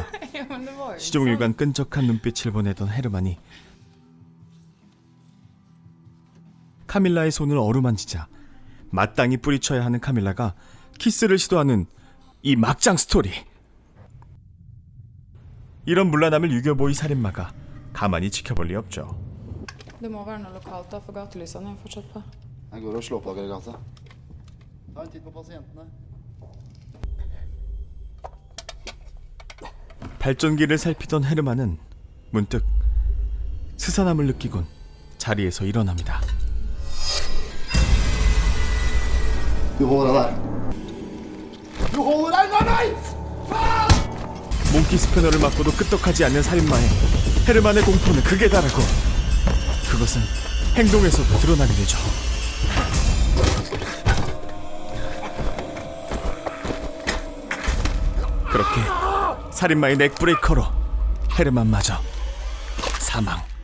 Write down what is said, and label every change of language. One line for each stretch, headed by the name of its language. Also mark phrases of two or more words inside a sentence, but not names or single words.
Korean: 시종일관 끈적한 눈빛을 보내던 헤르만이 카밀라의 손을 어루만지자 마땅히 뿌리쳐야 하는 카밀라가 키스를 시도하는 이 막장 스토리. 이런 문란함을 유겨보이 살인마가 가만히 지켜볼 리 없죠.
Norwegian: Det må være noe lokalt da, for gatelysene er fortsatt på. Jeg går og slår opp lagergata. Ta en titt på pasientene.
Korean: 발전기를 살피던 헤르만은 문득 스산함을 느끼곤 자리에서 일어납니다.
Norwegian: Du holder deg der. Du holder deg unna meg!
Korean: 몽키 스패너를 맞고도 끄떡하지 않는 살인마에 헤르만의 공포는 극에 달하고 그것은 행동에서도 드러나게 되죠. 그렇게 살인마의 넥브레이커로 헤르만마저 사망.